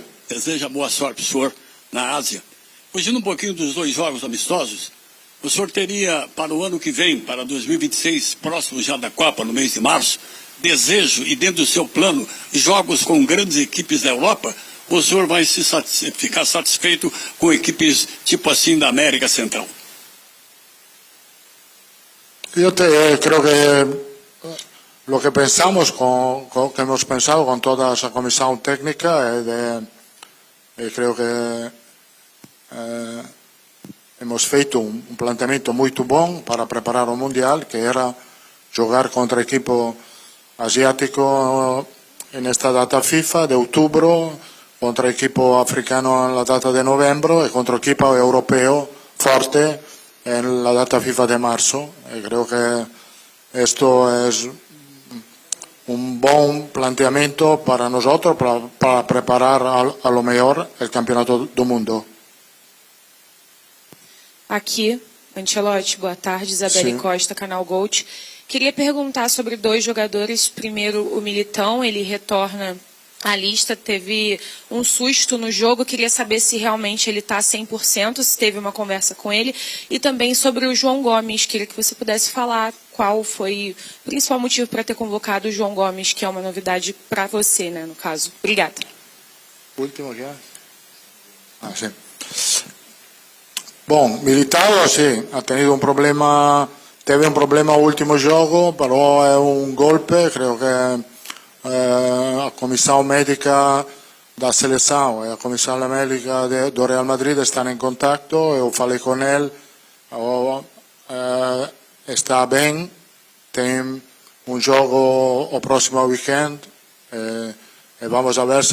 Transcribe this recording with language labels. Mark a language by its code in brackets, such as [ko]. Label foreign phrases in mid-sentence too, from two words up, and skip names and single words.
[pt] Deseja boa sorte para o senhor na Ásia. Fugindo um pouquinho dos 2 jogos amistosos, o senhor teria para o ano que vem, para 2026, próximo já da Copa, no mês de março, desejo e dentro do seu plano, jogos com grandes equipes da Europa? Ou o senhor vai ficar satisfeito com equipes tipo assim da América Central? [es] Eu creo que lo que pensamos, que hemos pensado con toda esa comisión técnica, creo que hemos feito un planteamiento muy bom para preparar o Mundial, que era jogar contra equipo asiático en esta data FIFA de outubro, contra equipo africano en la data de noviembre y contra equipo europeo forte en la data FIFA de marzo. Creo que esto es un buen planteamiento para nosotros para preparar a lo mejor el campeonato [pt] do mundo. Aqui, Ancelotti, boa tarde, Isabelle Sim. Costa, Canal Gold. Queria perguntar sobre 2 jogadores. Primeiro, o Militão, ele retorna à lista, teve um susto no jogo, queria saber se realmente ele está 100%, se teve uma conversa com ele. E também sobre o João Gomes, queria que você pudesse falar qual foi o principal motivo para ter convocado o João Gomes, que é uma novidade para você, né, no caso. Obrigada. [es] Último ya. Sí. Bom, Militao sí, ha tenido un problema, teve un problema último jogo, [it] però è un golpe, credo che [pt] a comissão médica da seleção e a comissão médica do Real Madrid estão em contato, eu falei com ele, está bem, tem um jogo o próximo weekend, e [es] vamos a ver [pt] se